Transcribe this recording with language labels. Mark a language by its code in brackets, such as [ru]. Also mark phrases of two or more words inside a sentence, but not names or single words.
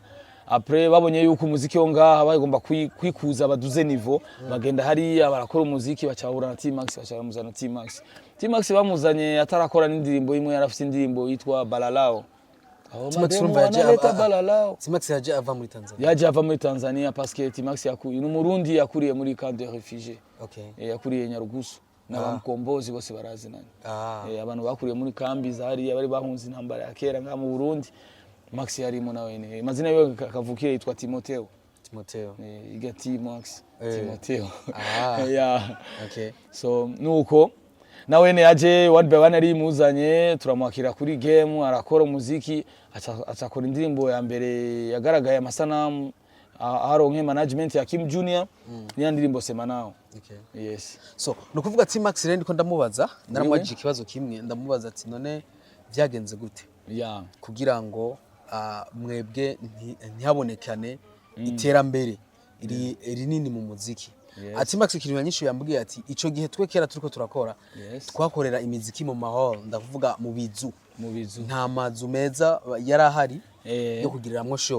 [rn] Après babonye yuko umuziki wo ngaha bagomba kwikuza baduze niveau bagenda hariya barakora umuziki bacahura na T-Max bacamuzana T-Max bamuzanye atarakora n'indirimbo imwe yarafite indirimbo yitwa Balalao. T-Max yaje ava muri Tanzania [fr] parce que [rn] T-Max yakuye n'umurundi yakuriye muri [fr] camp de réfugiés. [rn] Okay. Yakuriye Nyarugusu n'abamukombozi bose barazinanye. Abantu bakuriye muri kambi zahariya bari bahunze intambara ya kera nga mu Burundi. Max yarimo nawe ne mazina yo kavukire yitwa Timoteo. Iga T-Max Timoteo. Yeah. Okay. So nuko nawe ne yaje [en] 1 by 1 [rn] ari muzanye turamwakira kuri game arakora umuziki acakora indirimbo ya mbere yagaragaye amasanamu aronke management ya Kim Junior ni ndirimbo sema nao. Okay. Yes. So nukuvuga T-Max rero ndiko ndamubaza naramwaje ikibazo kimwe ndamubaza ati none byagenze gute? Yeah. Kugira ngo mwebwe ntihabonekane iterambere iri nini mu muziki. Ati Max ikintu nyinshi yambwiye ati ico gihe twe kera turiko turakora twakorera imiziki mu mahoro ndavuga mu bizu nta mazu meza yarahari yo kugiriramwo show.